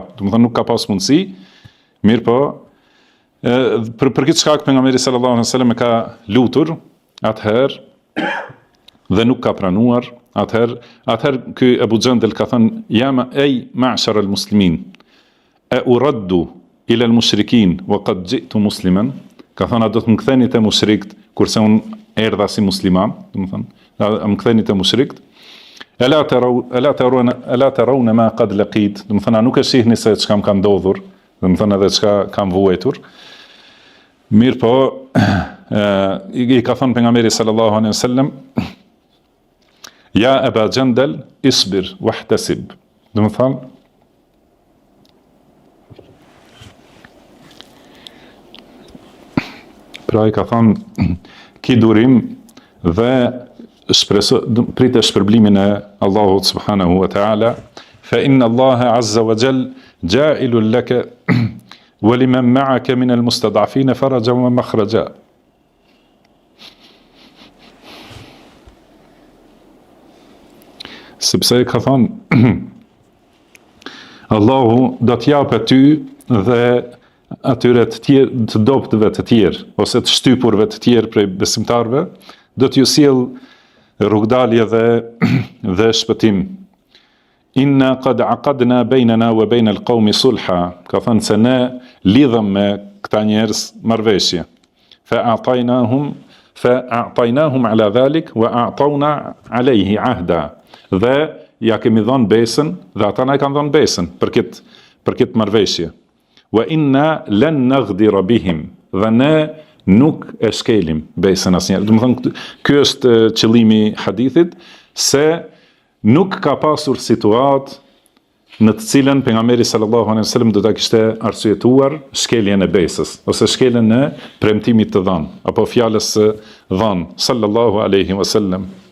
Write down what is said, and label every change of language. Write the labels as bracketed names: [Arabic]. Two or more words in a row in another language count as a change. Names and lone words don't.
[Albanian] Do të thënë nuk ka pas mundësi. Mirë po, për këtë shkak pejgamberi [Arabic] صلى الله عليه وسلم [Albanian] e ka lutur atëherë dhe nuk ka pranuar. Atëherë ky Ebu Gjendel ka thënë, [Arabic] يا معشر المسلمين أأرد إلى المشركين وقد جئت مسلما. [Albanian] Ka thënë, a do të më ktheni te mushrikët kurse unë erdha si musliman, do të thënë, a më ktheni te mushrikët. [Arabic] ألا ترون ما قد لقيت, [Albanian] do të thënë, a nuk e shihni se çka më ka ndodhur, do të thënë edhe çka kam vuajtur. Mirë po, i ka thënë pejgamberi [Arabic] صلى الله عليه وسلم, يا أبا جندل اصبر واحتسب. [Albanian] Dhe më thamë, pra i ka thënë, ki durim dhe pritë shpërblimin e Allahut [Arabic] سبحانه وتعالى فإن الله عز وجل جاعل لك ولمن معك من المستضعفين فرجا ومخرجا. [Albanian] Sepse ka thonë, Allahu do t'japë ty dhe atyre të dobtëve të tjerë, ose të shtypurve të tjerë prej besimtarve, do t'ju sjell rrugdalje dhe shpëtim. [Arabic] إنا قد عقدنا بيننا وبين القوم صلحا, [Albanian] ka thënë se ne lidhëm me këta njerëz marrëveshje. [Arabic] فأعطيناهم على ذلك وأعطونا عليه عهدا. [Albanian] Dhe ja kemi dhënë besën dhe ata na kanë dhënë besën për këtë marrëveshje. [Arabic] وإنا لن نغدر بهم, [Albanian] dhe ne nuk e shkelim besën asnjëherë. Do të thënë ky është qëllimi i hadithit, se nuk ka pasur situatë në të cilën pejgamberi [Arabic] صلى الله عليه وسلم [Albanian] do ta kishte arsyetuar shkeljen e besës ose shkeljen e premtimit të dhënë apo fjalës së dhënë [Arabic] صلى الله عليه وسلم.